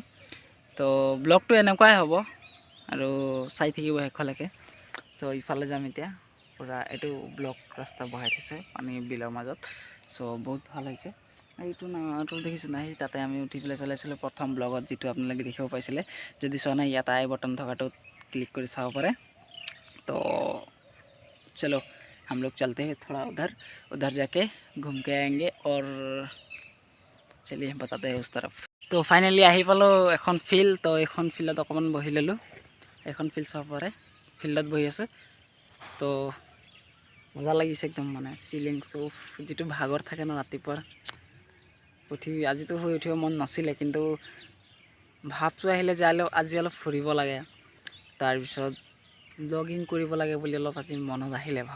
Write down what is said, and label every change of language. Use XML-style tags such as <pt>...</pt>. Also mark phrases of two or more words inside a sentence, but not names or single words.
<as>তো ব্লগটো এনেকুৱাই হ'ব আৰু চাই থাকিব শেষলৈকে। তো ইফালে যাম এতিয়া, পূৰা এইটো ব্লক ৰাস্তা বহাই থৈছে পানী বিলৰ মাজত। চ' বহুত ভাল হৈছে। এইটো নাটো দেখিছে নাই, তাতে আমি উঠি পেলাই চলাইছিলোঁ প্ৰথম ব্লগত, যিটো আপোনালোকে দেখিব পাইছিলে। যদি চোৱা নাই, ইয়াত</as> <en>i button</en> <as>থকাটোত ক্লিক কৰি চাব পাৰে।</as> <hi>तो चलो हम लोग चलते हैं थोड़ा उधर जाके घूम के आएंगे और चलिए बताते हैं उस तरफ।</hi> <as>तो फाइनली আহি পালোঁ এখন ফিল্ড। তো এইখন ফিল্ডত অকণমান বহি ল'লোঁ। এখন ফিল্ড চাব পাৰে, ফিল্ডত বহি আছে। তো মজা লাগিছে একদম, মানে ফিলিংছটো যিটো ভাগৰ থাকে ন ৰাতিপুৱাৰ আজিতো শুই উঠিব মন নাছিলে, কিন্তু ভাবটো আহিলে যে আজি অলপ ফুৰিব লাগে, তাৰপিছত ব্লগিং কৰিব লাগে বুলি অলপ আজি মনত আহিলে ভাব।</as>